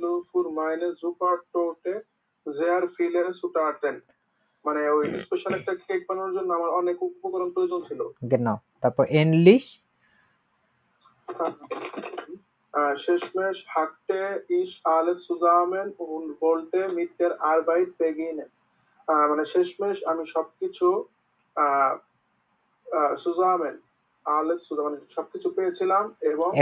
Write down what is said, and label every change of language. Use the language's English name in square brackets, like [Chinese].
[German] für meine Supertorte sehr viele Zutaten, [Bangla] মানে ওই special একটা কেক বানানোর জন্য আমার অনেক উপকরণ প্রয়োজন ছিল। genau তারপর এনলিশ [German] শেষমেশ hatte ich alles zusammen und wollte mit der Arbeit beginnen. [Bangla] মানে শেষমেশ আমি সবকিছু [German] zusammen alles zusammen [Bangla] মানে সবকিছু পেয়েছিলাম এবং